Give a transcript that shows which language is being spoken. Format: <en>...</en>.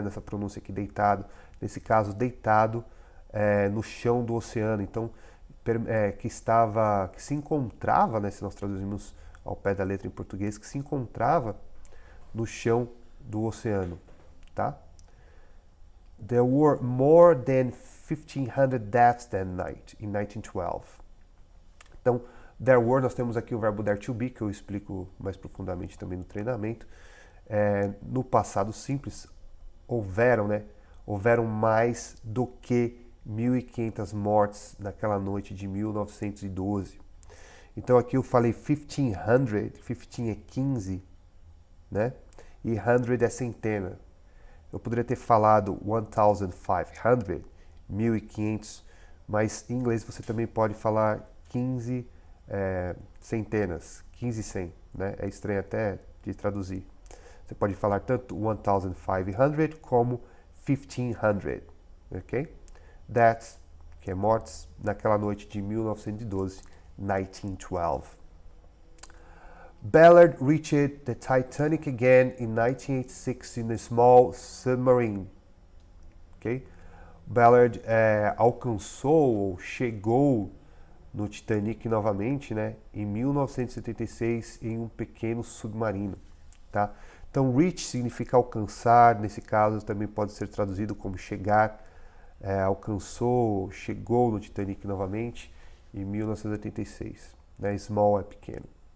<pt>Nessa pronúncia aqui, deitado. Nesse caso, deitado no chão do oceano. Então, que se encontrava, né? Se nós traduzimos ao pé da letra em português, que se encontrava no chão do oceano, tá?</pt> <en>There were more than 1,500 deaths that night, in 1912.</en> <pt>Então,</pt> <en>There were,</en> <pt>nós temos aqui o verbo there to be, que eu explico mais profundamente também no treinamento. No passado simples, houveram mais do que 1.500 mortes naquela noite de 1912. Então aqui eu falei 1500, 15 é 15, né? E 100 é centena. Eu poderia ter falado 1,500, 1.500, mas em inglês você também pode falar 15 centenas, 15 100, né? É estranho até de traduzir. Você pode falar tanto 1,500 como 1,500, ok? That's, que é mortes naquela noite de 1912, 1912.</pt> <en>Ballard reached the Titanic again in 1986 in a small submarine. Okay?</en> <pt>Ballard alcançou ou chegou no Titanic novamente, né, em 1976 em um pequeno submarino, tá? Então, reach significa alcançar, nesse caso também pode ser traduzido como chegar, alcançou, chegou no Titanic novamente em 1986, né? Small é pequeno.</pt>